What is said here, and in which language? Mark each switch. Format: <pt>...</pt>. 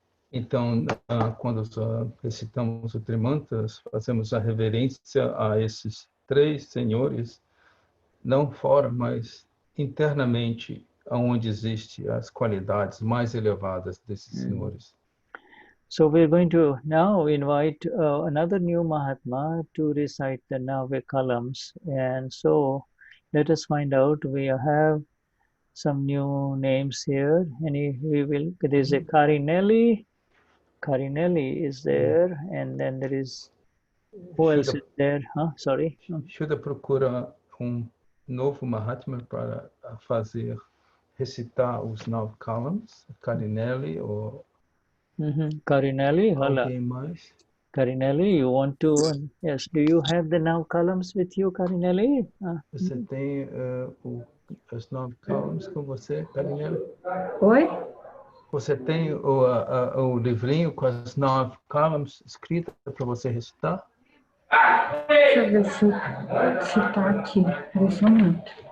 <pt>Então, quando recitamos o Trimantras, fazemos a reverência a esses três senhores, não fora, mas internamente, onde existem as qualidades mais elevadas desses senhores.</pt> <en>So we're going to now invite another new Mahatma to recite the Nave Kalams. And so let us find out. We have some new names here. There's a Carinelli. Carinelli is there. And then there is, who else is there? Sorry.</en> <pt>Shuddha procura novo Mahatma para recitar os 9 kalams. Carinelli ou Carinelli, alguém mais?</pt> <en>Carinelli, you want to? Yes. Do you have the 9 columns with you, Carinelli?</en> <pt>Você tem os 9 kalams com você, Carinelli? Oi? Você tem o livrinho com as 9 kalams escritas para você recitar? Deixa eu ver se tá aqui. Peraí só um minuto.</pt>